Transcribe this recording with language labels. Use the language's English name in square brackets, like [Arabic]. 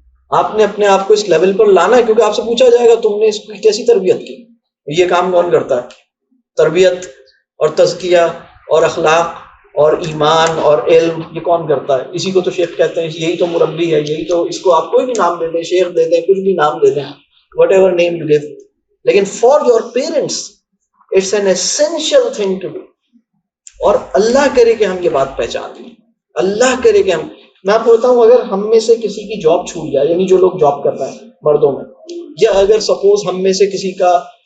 [Urdu] آپ نے اپنے آپ کو اس لیول پر لانا ہے، کیونکہ آپ سے پوچھا جائے گا تم نے اس کی کیسی تربیت کی. یہ کام کون کرتا ہے؟ تربیت اور تزکیہ اور اخلاق اور ایمان اور علم، یہ کون کرتا ہے؟ اسی کو تو شیخ کہتے ہیں، یہی تو مربی ہے، یہی تو. اس کو آپ کوئی بھی نام دے دیں، شیخ دے دیں، کچھ بھی نام دے دیں، [English] Whatever name you gave. لیکن for your parents it's an essential thing to do. [Urdu] اور اللہ کرے کہ ہم یہ بات پہچان لیں، اللہ کرے کہ میں آپ کو بتاؤں، اگر ہم میں سے کسی کی جاب چھوٹ جائے، یعنی جو لوگ جاب کر رہے ہیں مردوں میں، یا اگر سپوز ہم میں سے کسی کا